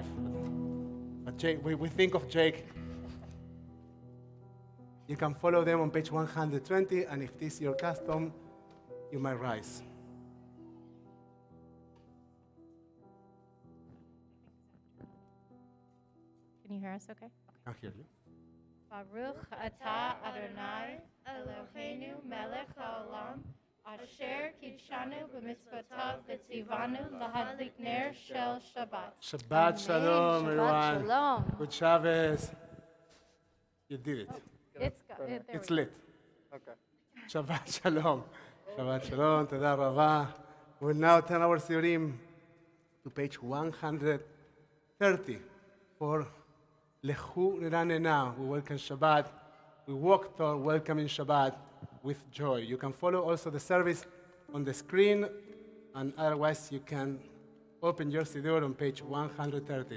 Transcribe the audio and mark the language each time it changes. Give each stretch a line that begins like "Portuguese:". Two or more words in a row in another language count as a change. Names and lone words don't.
English: But Jake, we think of Jake. You can follow them on page 120, and if this is your custom, you might rise. Can you hear us okay? I hear you.
Hebrew: ברוך אתה אדוני אלוהינו מלך העולם אשר קדשנו במצוותיו וצוונו להדליק נר של שבת. שבת שלום,
English: everyone.
Hebrew: שבת שלום.
English: Good Shabbos. You did it. It's lit. Okay.
Hebrew: שבת שלום. שבת שלום, תודה רבה.
English: We'll now turn our Siurim to page 130 for Lechu Ranena. We welcome Shabbat. We walk toward welcoming Shabbat with joy. You can follow also the service on the screen, and otherwise you can open your Siddur on page 130.